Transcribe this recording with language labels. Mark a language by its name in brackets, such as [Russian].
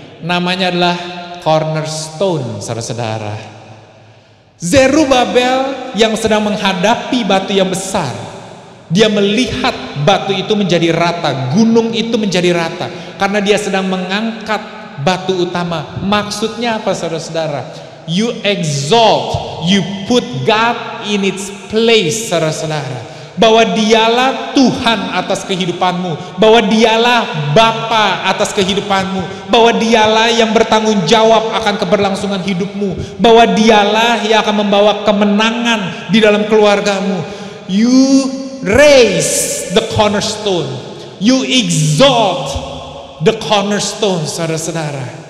[Indonesian] Namanya adalah cornerstone saudara-saudara. Zerubabel yang sedang menghadapi batu yang besar, dia melihat batu itu menjadi rata, gunung itu menjadi rata, karena dia sedang mengangkat batu utama. Maksudnya apa saudara-saudara? [English] You exalt, you put God in its place [Indonesian] saudara-saudara. Bahwa Dialah Tuhan atas kehidupanmu, bahwa Dialah Bapa atas kehidupanmu, bahwa Dialah yang bertanggung jawab akan keberlangsungan hidupmu, bahwa Dialah yang akan membawa kemenangan di dalam keluargamu. [English] You raise the cornerstone, you exalt the cornerstone [Indonesian] saudara-saudara.